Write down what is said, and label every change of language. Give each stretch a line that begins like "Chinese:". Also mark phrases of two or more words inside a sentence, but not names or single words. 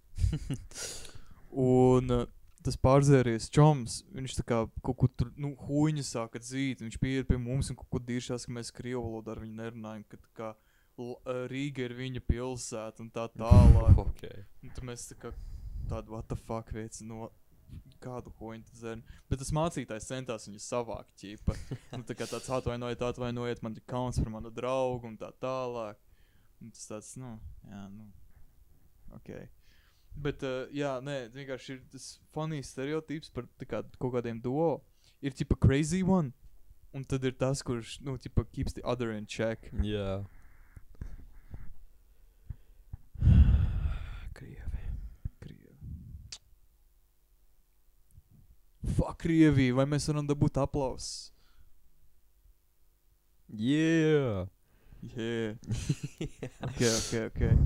Latvian: Un tas pārdzēries čoms, viņš tā kā kaut ko tur, nu, huņa sāka dzīt. Viņš pieiet pie mums un kaut ko diršās, ka mēs krievu valodā ar viņu nerunājam, ka tā kā Rīga ir viņa pilsēta un tā tālāk.
English: Okay.
Latvian: Un tad mēs tā kā tādu
English: what the fuck
Latvian: veici no kādu huņu tu dzēri. Bet tas mācītājs centās viņu savākt ķipa. Nu tā kā tāds atvainojiet, man ir kauns par manu draugu un tā tālāk. Un tas tāds, nu, jā, nu, okei. Bet, jā, nē, vienkārši ir tas funny stereotips par tā kā kaut kādiem duo. Ir tipa
English: crazy one,
Latvian: un tad ir tas, kurš, nu, tipa
English: keeps the other in check.
Latvian: Jā. Krievi. Fuck Krieviju, vai mēs varam dabūt aplausus?
English: Yeah. Yeah. Okay.